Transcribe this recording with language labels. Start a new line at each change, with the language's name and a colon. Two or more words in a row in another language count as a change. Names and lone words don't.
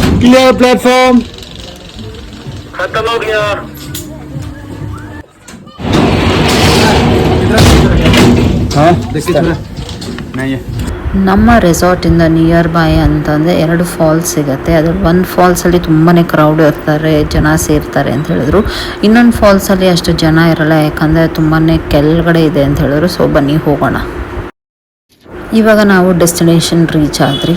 English: clear platform.
Hindi: खत्म हो गया। हाँ देखिए नहीं है
Kannada: ನಮ್ಮ ರೆಸಾರ್ಟಿಂದ
English: near by
Kannada: ಅಂತಂದರೆ 2 ಫಾಲ್ಸ್ ಸಿಗುತ್ತೆ. ಅದ್ರಲ್ಲಿ ಒಂದು ಫಾಲ್ಸಲ್ಲಿ ತುಂಬಾ ಕ್ರೌಡ್ ಇರ್ತಾರೆ, ಜನ ಸೇರ್ತಾರೆ ಅಂತ ಹೇಳಿದ್ರು. ಇನ್ನೊಂದು ಫಾಲ್ಸಲ್ಲಿ ಅಷ್ಟು ಜನ ಇರಲ್ಲ, ಯಾಕಂದರೆ ತುಂಬಾ ಕೆಳಗಡೆ ಇದೆ ಅಂತ ಹೇಳಿದ್ರು. ಸೊ ಬನ್ನಿ ಹೋಗೋಣ. ಇವಾಗ ನಾವು
English: destination reach
Kannada: ಆದ್ರಿ.